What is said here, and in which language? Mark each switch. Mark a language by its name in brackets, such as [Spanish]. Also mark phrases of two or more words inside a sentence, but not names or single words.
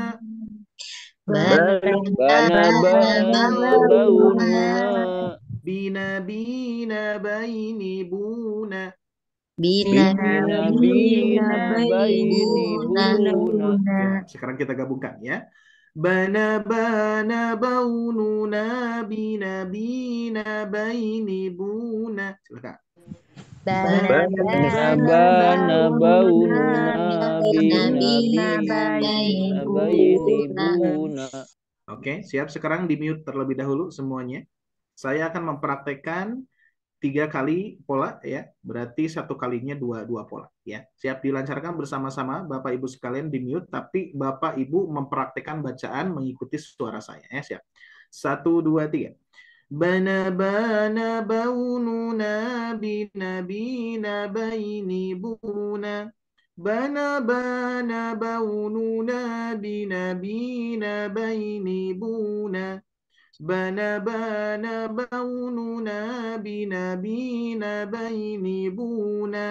[Indonesian] bana baununa bina baini buna, bina baini buna. Ya, sekarang kita gabungkan, ya. Bana baununa, bina baini buna. Silakan. Bana baununa bina baini buna. Oke, siap. Sekarang di mute terlebih dahulu semuanya. Saya akan mempraktekkan 3 kali pola, ya. Berarti 1 kalinya dua pola, ya. Siap dilancarkan bersama-sama Bapak Ibu sekalian di mute, tapi Bapak Ibu mempraktekkan bacaan mengikuti suara saya, ya. Siap. 1, 2, 3. Bana baununa bina baini buna. Bana baununa bina baini buna. Bana baununa bina baini buna.